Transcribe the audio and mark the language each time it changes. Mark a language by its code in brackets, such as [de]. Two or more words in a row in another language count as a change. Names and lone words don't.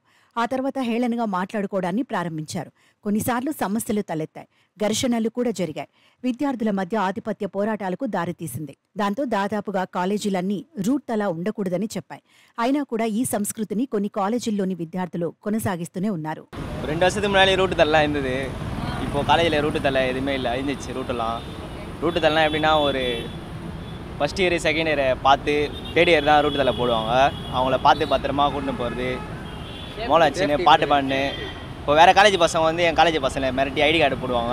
[te] ఆ తర్వాత హేళనగా మాట్లాడుకోవడాన్ని ప్రారంభించారు. కొన్నిసార్లు సమస్యలు తలెత్తాయి. ఘర్షణలు కూడా జరిగాయి. విద్యార్థుల మధ్య ఆధిపత్య పోరాటాలకు దారితీసింది. దాంతో దాదాపుగా కాలేజీలన్నీ రూట్ తలా ఉండకూడదని చెప్పాయి. అయినా కూడా ఈ సంస్కృతిని కొన్ని కాలేజీల్లోని విద్యార్థులు కొనసాగిస్తూనే ఉన్నారు. [ta] 2 வருஷத்துக்கு முன்னாடி ரூட்டு தரலாம் இருந்தது. இப்போ காலேஜில் ரூட்டு தரல எதுவுமே இல்லை, அழிஞ்சிச்சு ரூட்டெல்லாம். ரூட்டு தரலாம் எப்படின்னா ஒரு [en] first year, second year [ta] பார்த்து [en] third year [ta] தான் ரூட்டு தலை போடுவாங்க. அவங்கள பார்த்து பத்திரமா கூட்டின்னு போகிறது, மோளம் வச்சுன்னு பாட்டு பாடினு. இப்போ வேறு காலேஜ் பசங்க வந்து என் காலேஜ் பசங்களை மிரட்டி [en] ID card [ta] போடுவாங்க.